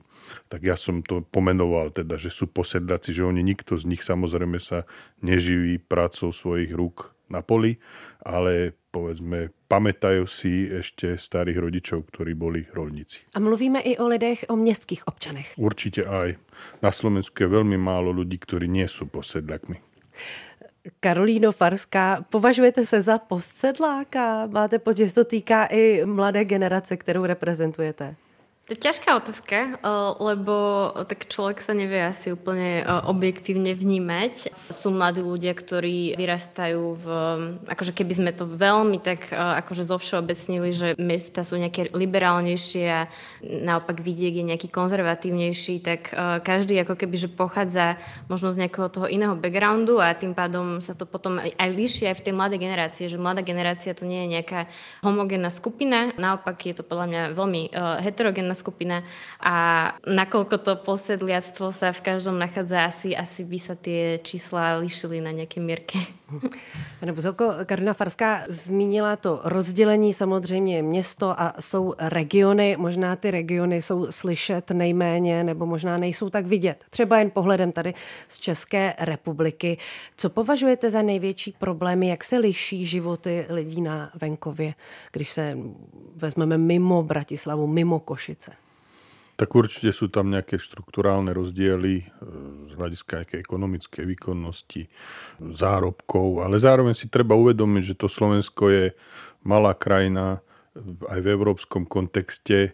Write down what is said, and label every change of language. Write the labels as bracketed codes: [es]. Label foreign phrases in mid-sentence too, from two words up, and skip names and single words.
[sk] Tak ja som to pomenoval teda, že sú posedláci, že oni nikto z nich samozrejme sa neživí prácou svojich rúk na poli, ale povedzme, pamätajú si ešte starých rodičov, ktorí boli roľníci. [cs] A mluvíme i o lidech, o městských občanech. [sk] Určite aj. Na Slovensku je veľmi málo ľudí, ktorí nie sú posedľakmi. [cs] Karolíno Farská, považujete se za postsedláka? Máte pocit, že to týká i mladé generace, kterou reprezentujete? [sk] To je ťažká otázka, lebo tak človek sa nevie asi úplne objektívne vnímať. Sú mladí ľudia, ktorí vyrastajú akože keby sme to veľmi tak akože zovšeobecnili, že mesta sú nejaké liberálnejšie a naopak vidiek je nejaký konzervatívnejší, tak každý ako keby, že pochádza možno z nejakého toho iného backgroundu a tým pádom sa to potom aj líši aj v tej mladej generácii, že mladá generácia to nie je nejaká homogénna skupina, naopak je to podľa mňa veľmi heterogénna skupina a nakoľko to posedliactvo sa v každom nachádza, asi by sa tie čísla líšili na nejaké mierke. [cs] Pane Buzolko, Karolína Farská zmínila to rozdělení, samozřejmě město a jsou regiony. Možná ty regiony jsou slyšet nejméně nebo možná nejsou tak vidět. Třeba jen pohledem tady z České republiky. Co považujete za největší problémy, jak se liší životy lidí na venkově, když se vezmeme mimo Bratislavu, mimo Košice? [sk] Tak určite sú tam nejaké štrukturálne rozdiely z hľadiska nejakej ekonomickej výkonnosti, zárobkov, ale zároveň si treba uvedomiť, že to Slovensko je malá krajina aj v európskom kontexte.